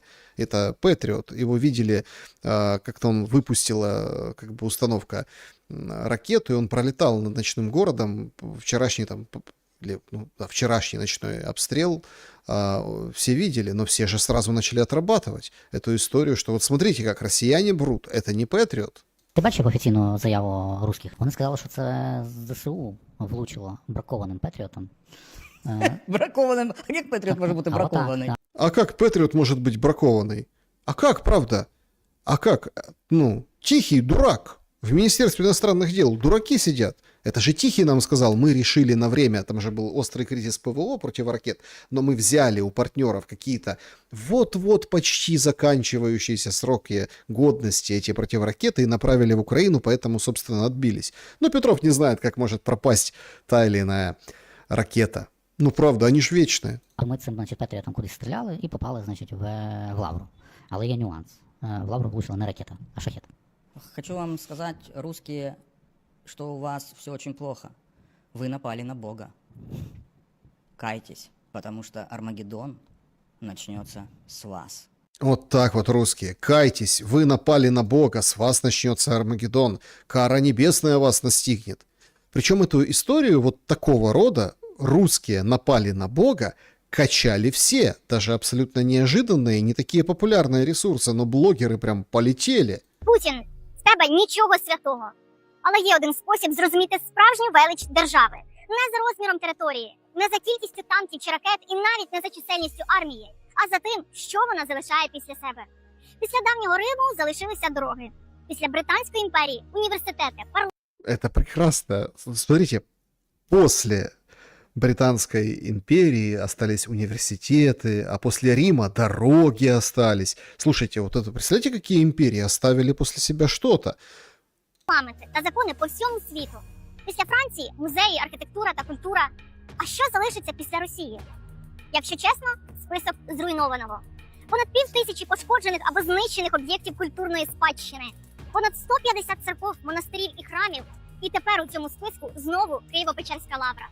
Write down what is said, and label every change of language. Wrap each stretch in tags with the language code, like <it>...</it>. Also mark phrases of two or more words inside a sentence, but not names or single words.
<ru>Это Патриот, его видели, как-то он выпустила, как бы, установка ракету, и он пролетал над ночным городом. Вчерашний ночной обстрел все видели, но все же сразу начали отрабатывать эту историю, что вот смотрите, как россияне брут, это не Патриот.</ru> <uk>Ти бачив офіційну заяву русських? Вони сказали, що це ЗСУ влучило бракованим Патріотом.</uk> <ru>Бракованным?</ru> <uk>Як Патріот може бути бракований?</uk> <ru>А как Патриот может быть бракованный? А как, правда? А как? Ну, Тихий дурак. В Министерстве иностранных дел дураки сидят. Это же Тихий нам сказал, мы решили на время, там же был острый кризис ПВО противоракет, но мы взяли у партнеров какие-то вот-вот почти заканчивающиеся сроки годности эти противоракеты и направили в Украину, поэтому, собственно, отбились. Но Петров не знает, как может пропасть та или иная ракета. Ну, правда, они ж вечные.</ru> <uk>Ми цим, значить, Патріотом кудись стріляли і попали, значить, в Лавру. Але є нюанс. В Лавру влучила не ракета, а шахет.</uk> <ru>Хочу вам сказать, русские, что у вас все очень плохо. Вы напали на Бога. Кайтесь, потому что Армагеддон начнется с вас. Вот так вот, русские, кайтесь, вы напали на Бога, с вас начнется Армагеддон, кара небесная вас настигнет. Причем эту историю вот такого рода, русские напали на Бога, качали все, даже абсолютно неожиданные, не такие популярные ресурсы, но блогеры прям полетели.</ru> <uk>Путін, в тебе нічого святого. Але є один спосіб зрозуміти справжню велич держави. Не за розміром території, не за кількістю танків чи ракет і навіть не за чисельністю армії, а за тим, що вона залишає після себе. Після давнього Риму залишилися дороги. Після Британської імперії – університети,</uk> <ru>Это прекрасно. Смотрите, после Британской империи остались университеты, а после Рима дороги остались. Слушайте, вот это, представляете, какие империи оставили после себя что-то?</ru> <uk>парламенти та закони по всьому світу. Після Франції – музеї, архітектура та культура. А що залишиться після Росії? Якщо чесно, список зруйнованого. Понад 5000 пошкоджених або знищених об'єктів культурної спадщини. Понад 150 церков, монастирів і храмів. І тепер у цьому списку знову Києво-Печерська лавра.</uk>